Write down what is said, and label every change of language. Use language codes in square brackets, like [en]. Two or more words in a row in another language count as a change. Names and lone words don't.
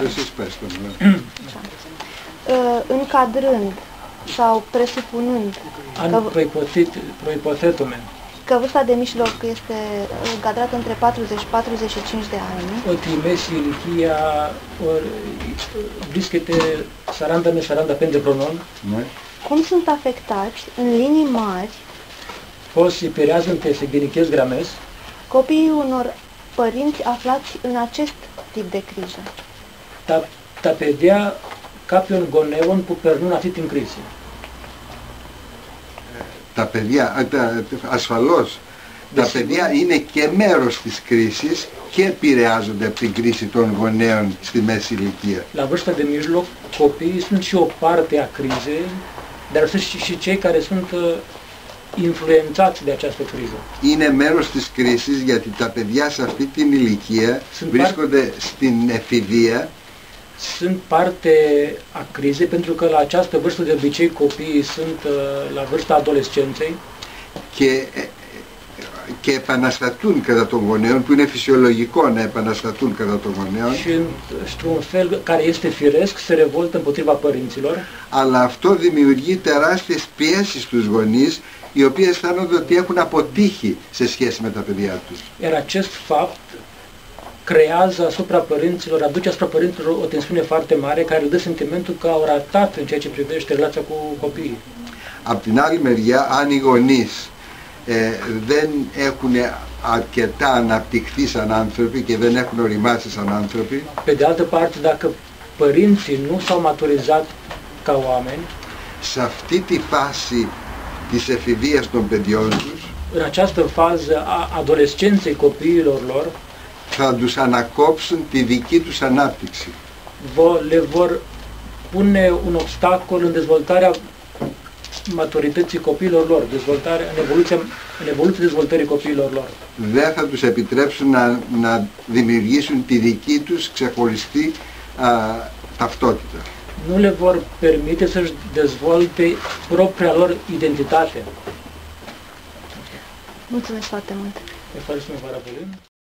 [el] Εσείς πες το, [ro] Încadrând sau presupunând [el] προϋποθέτουμε [ro] că vârsta de mijloc este încadrată între 40 și 45 de ani, [el] ότι η μέση ηλικία βρίσκεται 40 με 45 χρονών, [ro] cum sunt afectați în linii mari [el] πώς επηρεάζονται σε γενικές γραμμές [ro] copiii unor părinți aflați în acest tip de criză? [el] τα παιδιά κάποιων γονέων που περνούν αυτή την κρίση. Τα παιδιά, ασφαλώς, τα παιδιά είναι και μέρος της κρίσης και επηρεάζονται από την κρίση των γονέων στη μέση ηλικία. [ro] La vârsta de mijloc, copiii sunt și o parte a crizei, dar sunt și cei care sunt influențați de această criză. [el] Είναι μέρος της κρίσης γιατί τα παιδιά σε αυτή την ηλικία βρίσκονται στην εφηβεία, [ro] sunt parte a crizei, pentru că la această vârstă de obicei copiii sunt la vârsta adolescenței [el] και επαναστατούν κατά των γονέων, που είναι φυσιολογικό να επαναστατούν κατά των γονέων. [ro] Și într-un fel care este firesc se revoltă împotriva părinților. [el] Αλλά αυτό δημιουργεί τεράστιες πιέσεις στους γονείς, οι οποίοι αισθάνονται ότι έχουν αποτύχει σε σχέση με τα παιδιά τους. [ro] Iar acest fapt creează asupra părinților, aduce asupra părinților o tensiune foarte mare care le dă sentimentul că au ratat în ceea ce privește relația cu copiii. [el] Απ' την άλλη μεριά, αν οι γονείς δεν έχουν αρκετά αναπτυχθεί σαν άνθρωποι και δεν έχουν οριμάσει σαν άνθρωποι, [ro] Pe de altă parte, dacă părinții nu s-au maturizat ca oameni, [el] σε αυτή τη φάση της εφηβείας των παιδιών τους, [ro] în această fază a adolescenței copiilor lor, [el] θα τους ανακόψουν τη δική τους ανάπτυξη. [ro] le vor pune un obstacol în dezvoltarea maturității copiilor lor, în evoluția dezvoltării copiilor lor. [el] Δεν θα τους επιτρέψουν να δημιουργήσουν τη δική τους ξεχωριστή ταυτότητα. [ro] Nu le vor permite să-și dezvolte propria lor identitate. Mulțumesc foarte mult! [el] Ευχαριστούμε πάρα πολύ.